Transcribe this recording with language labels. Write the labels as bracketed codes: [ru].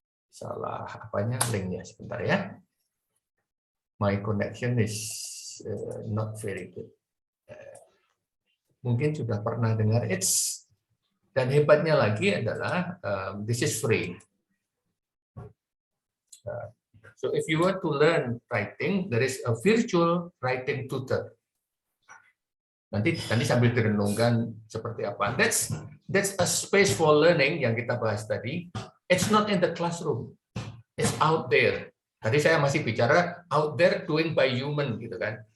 [id] Salah apanya linknya sebentar ya. [en] My connection is not very good. [id] Mungkin sudah pernah dengar it's, dan hebatnya lagi adalah [en] this is free. So if you want to learn writing, there is a virtual writing tutor. [id] Nanti sambil direnungkan seperti apa. [en] That's a space for learning [id] yang kita bahas tadi. [en] It's not in the classroom. It's out there. [id] Tadi saya masih bicara [en] out there doing by human [id] gitu kan.